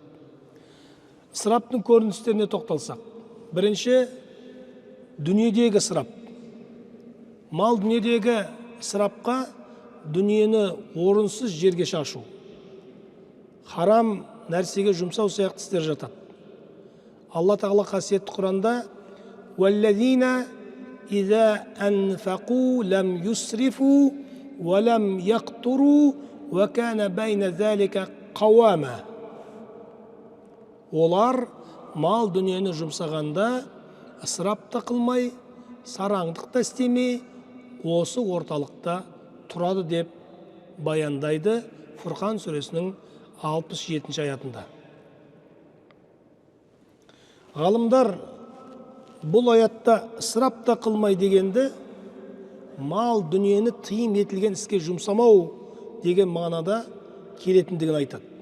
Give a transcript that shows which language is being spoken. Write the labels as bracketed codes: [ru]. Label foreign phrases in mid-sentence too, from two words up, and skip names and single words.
[kk] Ысыраптың көріністеріне тоқталсақ, бірінші дүниедегі ысырап. Мал дүниедегі ысырапқа дүниені орынсыз жерге шашу, харам нәрсеге жұмсау сияқты істер жатады. Алла тағала қасиетті Құранда [ar] «والذين إذا أنفقوا لم يسرفوا ولم يقتروا وكان بين ذلك قواما». [kk] Олар мал дүниені жұмсағанда ысырап та қылмай, сараңдық та істемей, осы орталықта тұрады деп баяндайды Фурқан сүресінің 67 аятында. Ғалымдар бұл аятта ысырап та қылмай дегенді мал дүниені тыйым етілген іске жұмсамау деген мағынада келетіндігін айтады.